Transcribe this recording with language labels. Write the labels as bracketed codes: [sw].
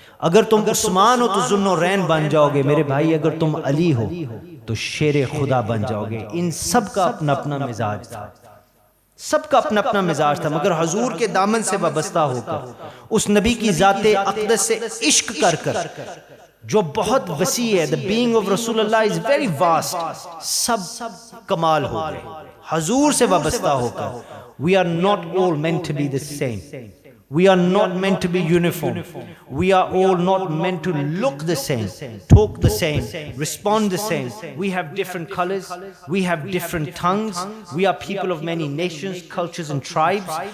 [ur] اگر تم عثمان ہو تو ذوالنورین بن جاؤ گے. میرے بھائی اگر تم علی ہو تو شیر خدا بن جاؤ گے. ان سب کا اپنا اپنا مزاج تھا، سب کا اپنا اپنا مزاج تھا، مگر حضور کے دامن سے وابستہ ہو کر، اس نبی کی ذات اقدس سے عشق کر کر جو بہت وسیع ہے. [en] The being of رسول اللہ is very vast. [ur] سب کمال ہو گئے حضور سے وابستہ ہو کر. [en] We are not all meant to be the same. We are not meant to be uniform. We are all not meant to look the same, talk the same, respond the same. We have different colors. We have different tongues. We are people of many nations, cultures and tribes.